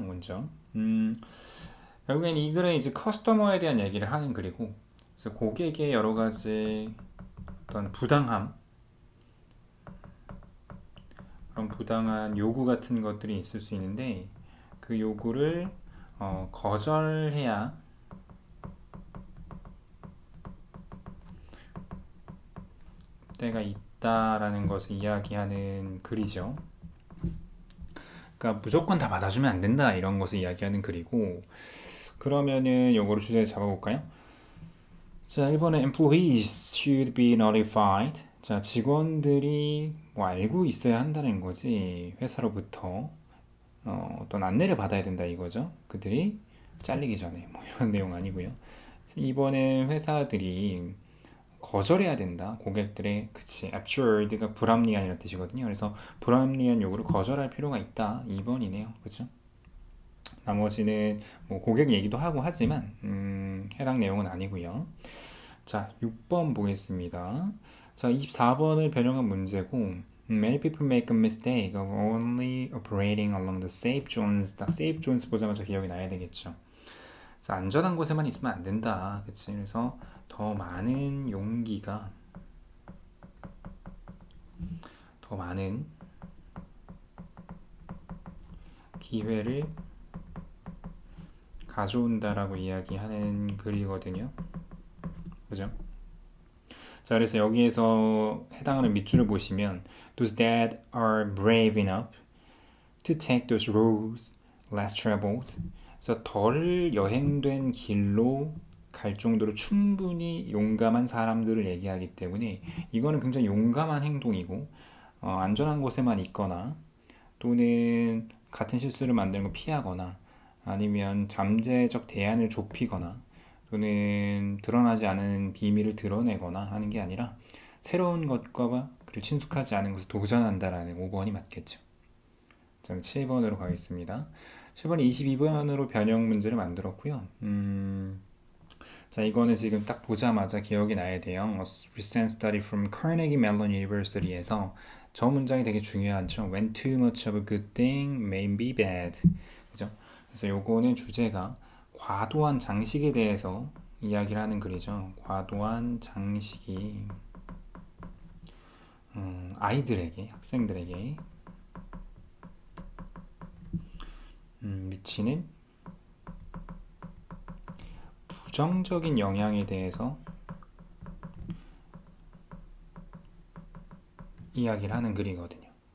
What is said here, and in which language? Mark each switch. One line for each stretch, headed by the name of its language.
Korean: 먼저 결국엔 이 글은 이제 커스터머에 대한 얘기를 하는 글이고, 그래서 고객의 여러 가지 어떤 부당함, 그런 부당한 요구 같은 것들이 있을 수 있는데 그 요구를 거절해야 때가 있다라는 것을 이야기하는 글이죠. 그러니까 무조건 다 받아주면 안 된다 이런 것을 이야기하는 글이고, 그러면은 요거를 주제를 잡아볼까요? 자, 1번에
English: employees should be notified.
Korean: 자, 직원들이 뭐 알고 있어야 한다는 거지. 회사로부터 어떤 안내를 받아야 된다 이거죠. 그들이 잘리기 전에 뭐 이런 내용 아니고요. 이번엔 회사들이 거절해야 된다. 고객들의 그치 absurd가 불합리한이라는 뜻이거든요. 그래서 불합리한 요구를 거절할 필요가 있다. 2번이네요. 그렇죠? 나머지는 뭐 고객 얘기도 하고 하지만 해당 내용은 아니고요. 자, 6번 보겠습니다. 자, 24번을 변형한 문제고
English: Many people make a mistake of only operating along the safe zones.
Korean: safe zones 보자마자 기억이 나야 되겠죠. 그래서 안전한 곳에만 있으면 안 된다. 그치? 그래서 더 많은 용기가 더 많은 기회를 가져온다라고 이야기하는 글이거든요. 그죠? 자, 그래서 여기에서 해당하는 밑줄을 보시면
English: those that are brave enough to take those roads less traveled.
Korean: 그래서 덜 여행된 길로 갈 정도로 충분히 용감한 사람들을 얘기하기 때문에 이거는 굉장히 용감한 행동이고 안전한 곳에만 있거나 또는 같은 실수를 만드는 걸 피하거나 아니면 잠재적 대안을 좁히거나 또는 드러나지 않은 비밀을 드러내거나 하는 게 아니라 새로운 것과 그리고 친숙하지 않은 것을 도전한다라는 5번이 맞겠죠. 저는 7번으로 가겠습니다. 7번이 22번으로 변형 문제를 만들었고요. 자, 이거는 지금 딱 보자마자 기억이 나야 돼요.
English: A recent study from Carnegie Mellon University에서
Korean: 저 문장이 되게 중요하죠.
English: When too much of a good thing may be bad.
Korean: 그죠? 그래서 요거는 주제가 과도한 장식에 대해서 이야기를 하는 글이죠. 과도한 장식이 아이들에게, 학생들에게 미치는 부정적인 영향에 대해서 이야기를 하는 글이거든요.